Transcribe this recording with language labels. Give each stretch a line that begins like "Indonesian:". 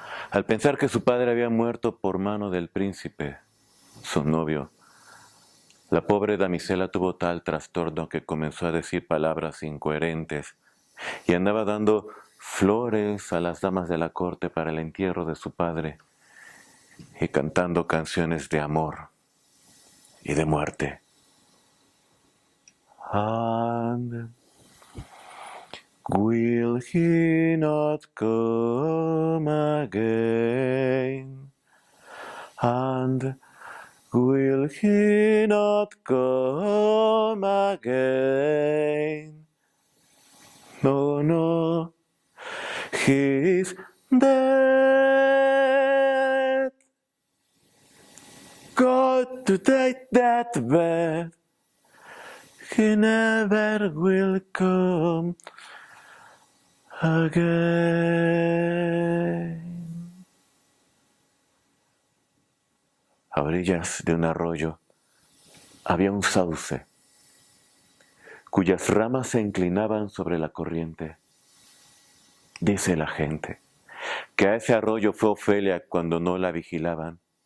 Spanish: Al pensar que su padre había muerto por mano del príncipe, su novio, la pobre damisela tuvo tal trastorno que comenzó a decir palabras incoherentes y andaba dando flores a las damas de la corte para el entierro de su padre y cantando canciones de amor y de muerte.
English: And will he not come again? And will he not come again? No, no, he's dead. Go to take that bed. He never will come again.
Spanish: A orillas de un arroyo había un sauce, cuyas ramas se inclinaban sobre la corriente. Dice la gente que a ese arroyo fue Ofelia cuando no la vigilaban.